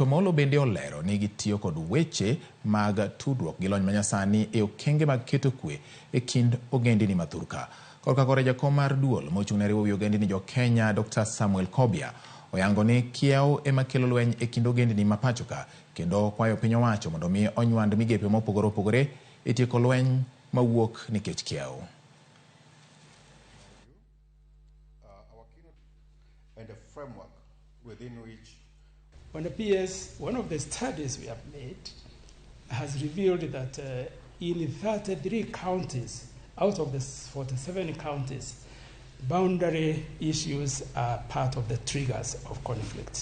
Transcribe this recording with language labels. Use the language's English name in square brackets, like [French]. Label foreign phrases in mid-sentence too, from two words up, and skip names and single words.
[Luo (Kenya and Tanzania)] Molo bende olero ni gitiyo kod weche mag tudruok gi lony manyasani e okenge mag keto kwe e kind ogendini mathurka. Korka kore jakom mar duol mochung' ne riwo wi ogendini jo Kenya Dr. Samuel Kobia oyango ni kiewo ema kelo lweny e kind ogendini ma pachoka, kendo kwayo piny owacho mondo mi onywand migepe mopogore opogore e tieko lweny mawuok nikech kiewo. [English] And a framework within which on the PS, one of the studies we have made has revealed that in 33 counties out of the 47 counties, boundary issues are part of the triggers of conflict.